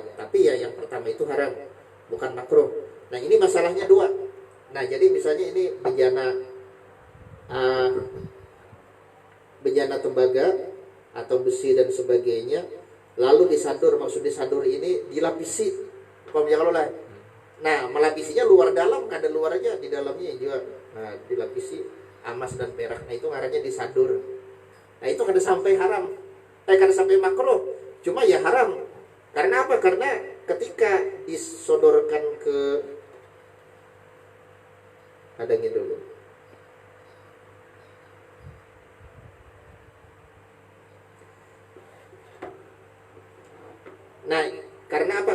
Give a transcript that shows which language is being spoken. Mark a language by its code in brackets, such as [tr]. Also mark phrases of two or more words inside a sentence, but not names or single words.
[id] Tapi ya yang pertama itu haram, bukan makruh. Nah ini masalahnya dua. Nah jadi misalnya ini bejana tembaga atau besi dan sebagainya, lalu disadur, maksud disadur ini dilapisi, lah. Nah melapisinya luar dalam, kada luar aja, di dalamnya juga. Nah dilapisi emas dan perak, nah itu ngarannya disadur. Nah itu kada sampai haram, kada sampai makruh, cuma ya haram. Karena apa? Karena ketika disodorkan ke, adanya dulu. Nah, karena apa?